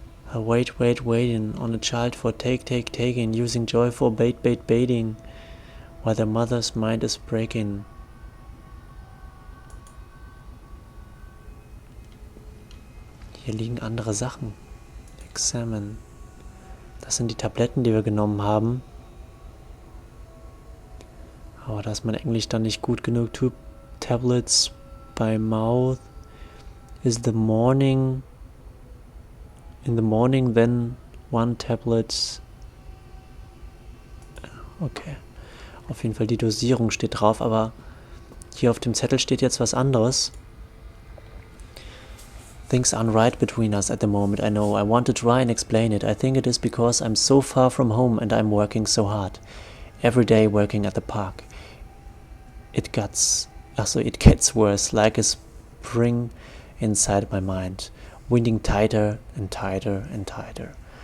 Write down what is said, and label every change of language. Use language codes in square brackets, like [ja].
[en] A waiting on a child for taking, using joy for baiting, while the mother's mind is breaking. [de] Hier liegen andere Sachen. Examine. Das sind die Tabletten, die wir genommen haben. Aber da ist mein Englisch dann nicht gut genug. [en] 2 tablets by mouth. In the morning, then 1 tablet. Okay. [de] Auf jeden Fall die Dosierung steht drauf, aber hier auf dem Zettel steht jetzt was anderes. [en] Things aren't right between us at the moment, I know. I want to try and explain it. I think it is because I'm so far from home and I'm working so hard. Every day working at the park. It gets worse, like a spring inside my mind, winding tighter and tighter and tighter.